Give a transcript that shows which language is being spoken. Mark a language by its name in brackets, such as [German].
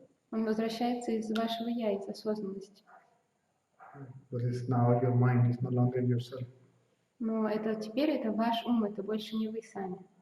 [Russian] Он возвращается из вашего я, из осознанности. [English] Because now your mind is no longer yourself. [Russian] Но это теперь это ваш ум, это больше не вы сами.